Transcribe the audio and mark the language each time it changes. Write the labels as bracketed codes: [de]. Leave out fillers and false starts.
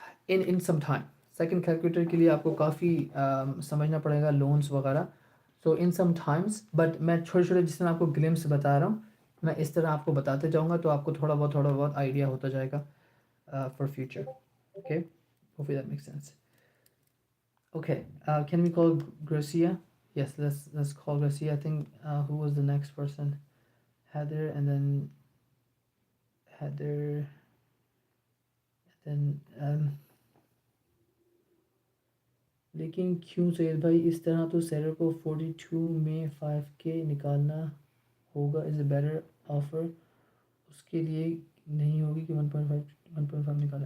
[en] In some time. [hi] Second calculator के लिए आपको काफ़ी समझना पड़ेगा लोन्स वगैरह। [en] so in some times, [hi] बट मैं छोटे छोटे जिस तरह आपको ग्लिम्स बता रहा हूँ, मैं इस तरह आपको बताते जाऊँगा, तो आपको थोड़ा बहुत आइडिया होता जाएगा [en] For future. Okay, hopefully that makes sense. Okay, can we call Gracia? Yes, let's call Gracia. I think who was the next person? Heather, and then Heather, then [hi] लेकिन क्यों सैयद भाई इस तरह? तो सेलर को 42 में 5K निकालना होगा, [en] is a better offer [hi] उसके लिए नहीं होगी कि 1.5 निकालें।